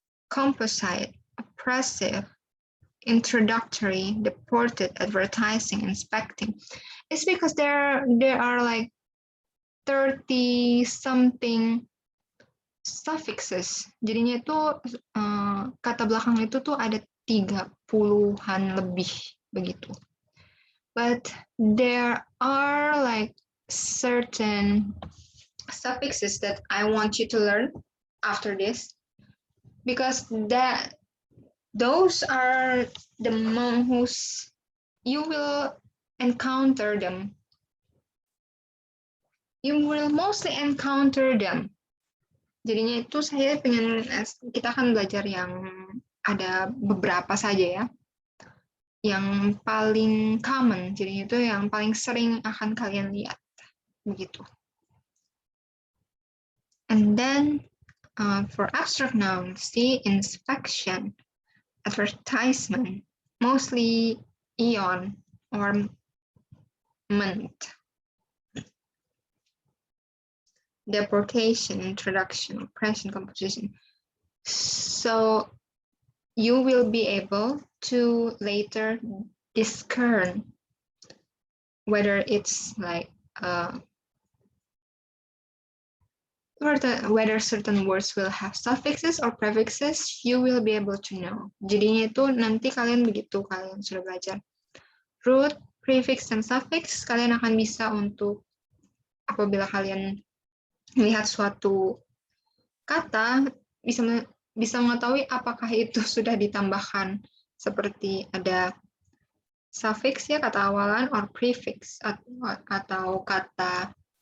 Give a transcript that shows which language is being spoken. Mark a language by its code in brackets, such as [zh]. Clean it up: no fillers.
[en] Composite, oppressive, introductory, deported, advertising, inspecting. It's because there are like 30 something suffixes. [id] Jadinya itu kata belakang itu tuh ada 30-an lebih begitu. [en] But there are like certain suffixes that I want you to learn after this, because those are the most you will encounter them. You will mostly encounter them. [id] Jadinya itu saya pengen, kita akan belajar yang ada beberapa saja ya, yang paling common. Jadinya itu yang paling sering akan kalian lihat, begitu. [en] And then for abstract nouns, the inspection, advertisement, mostly eon or ment. Deportation, introduction, oppression, composition. So you will be able to later discern whether it's like whether certain words will have suffixes or prefixes. You will be able to know. [id] Jadinya itu nanti kalian begitu kalian sudah belajar root, prefix, dan suffix, kalian akan bisa untuk apabila kalian melihat suatu kata bisa mengetahui apakah itu sudah ditambahkan seperti ada suffix ya, kata awalan, [en] or prefix [id] atau kata